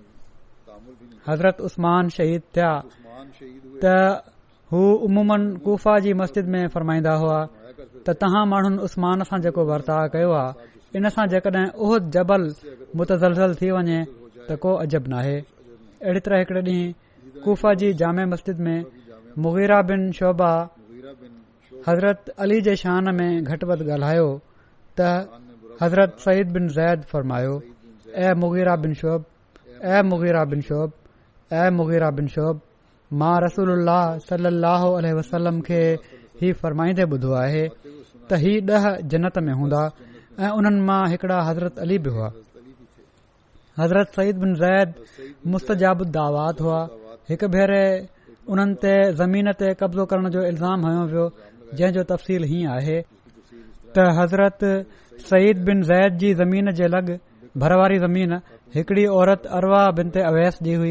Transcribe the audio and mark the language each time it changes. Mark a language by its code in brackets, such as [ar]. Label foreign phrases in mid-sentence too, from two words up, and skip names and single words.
[sd] हज़रत उस्मान शहीद थिया त हू उमूमन कूफा जी मस्जिद में फरमाईंदा हुआ त तव्हां माण्हुनि उस्मान सां जेको वर्ताव कयो आहे इन सां जेकॾहिं उहद जबल मुतज़लज़ल थी वञे त को अजब नाहे। अहिड़ी तरह हिकड़े ॾींहुं कूफा जी जामे मस्जिद में मुग़ीरा बिन शोबा हज़रत अली जे शान में घटि वधि ॻाल्हायो त हज़रत सईद बिन ज़ैद फरमायो ऐ मुग़ीरा बिन शोब, ऐ मुग़ीरा बिन शोब, ऐ मुग़ीरा बिन शोब, मां रसूलुल्लाह [ar] صلى الله عليه وسلم [sd] खे ही फरमाईंदे ॿुधो आहे त ही 10 जन्नत में हूंदा ऐं उन्हनि मां हिकड़ा हज़रत अली बि हुआ। हज़रत सईद बिन ज़ैद मुस्तजाब दावात हुआ। हिकु भेरे उन्हनि ते ज़मीन ते कब्ज़ो करण जो इल्ज़ाम हयो वियो, जंहिं जो तफ़सील हीअं आहे त हज़रत सईद बिन ज़ैद जी ज़मीन जे लॻ भर वारी ज़मीन हिकड़ी औरत अरवा बिनते अवैस जी हुई।